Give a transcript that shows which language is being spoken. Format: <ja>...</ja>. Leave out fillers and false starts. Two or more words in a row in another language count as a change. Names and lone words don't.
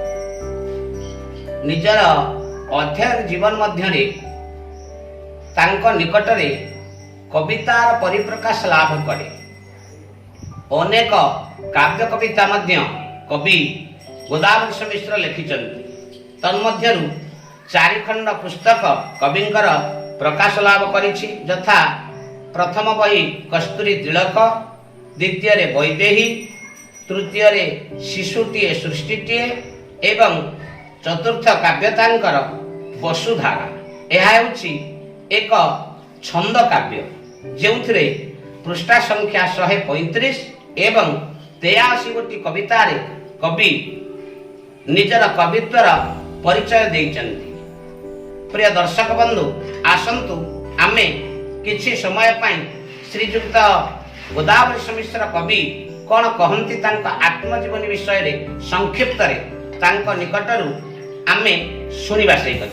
<or>ନିଜର ଅଧ୍ୟୟନ ଜୀବନ ମଧ୍ୟ ତାଙ୍କ ନିକଟରେ କବିତାର ପରିପ୍ରକାଶ ଲାଭ କରେ। ଅନେକ କାବ୍ୟ କବିତା ମଧ୍ୟ କବି ଗୋଦାବରୀଶ ମିଶ୍ର ଲେଖିଛନ୍ତି। ତନ୍ମଧ୍ୟରୁ 4 ଖଣ୍ଡ ପୁସ୍ତକ କବିଙ୍କର ପ୍ରକାଶ ଲାଭ କରିଛି, ଯଥା ପ୍ରଥମ ବହି କସ୍ତୁରୀ ତିଳକ, ଦ୍ୱିତୀୟ ରେ ବୈଦେହୀ, ତୃତୀୟ ରେ ଶିଶୁଟିଏ ସୃଷ୍ଟିଟିଏ ଏବଂ ଚତୁର୍ଥ କାବ୍ୟଟିଙ୍କର ବସୁଧାରା। ଏହା ହେଉଛି ଏକ ଛନ୍ଦ କାବ୍ୟ ଯେଉଁଥିରେ ପୃଷ୍ଠା ସଂଖ୍ୟା 135 ଏବଂ 83 ଗୋଟି କବିତାରେ କବି ନିଜର କବିତ୍ୱର ପରିଚୟ ଦେଇଛନ୍ତି। ପ୍ରିୟ ଦର୍ଶକ ବନ୍ଧୁ, ଆସନ୍ତୁ ଆମେ କିଛି ସମୟ ପାଇଁ ଶ୍ରୀଯୁକ୍ତ ଗୋଦାବରୀଶ ମିଶ୍ର କବି କଣ କହନ୍ତି ତାଙ୍କ ଆତ୍ମଜୀବନୀ ବିଷୟରେ ସଂକ୍ଷିପ୍ତରେ ତାଙ୍କ ନିକଟରୁ ଆମେ ଶୁଣିବା ସେଇ କଥା।</or>